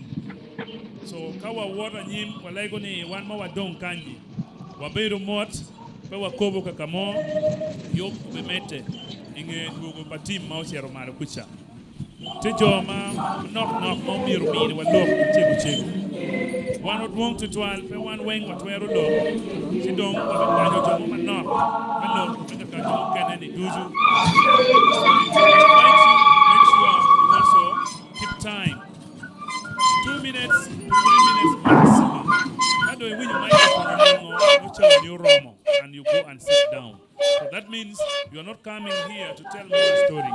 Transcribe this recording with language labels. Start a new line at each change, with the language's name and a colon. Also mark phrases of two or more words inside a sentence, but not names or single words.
Acoli: So kawa water nyim walaigo ni wan ma wadong kanji wabeiro mot pe wakobo kakamo yok bemete inge ngugo patim ma osiero maro kucha tejo ma nok ma miro mini walok chego wan odwong tutwal pe wan weng watwero lo sidong wabekanyo jomo manok malok pe kakanyo keneni duzu.
English: Make sure you also keep time. 2 minutes, 3 minutes maximum. How do you win your microphone and you go and sit down? So that means you are not coming here to tell more stories.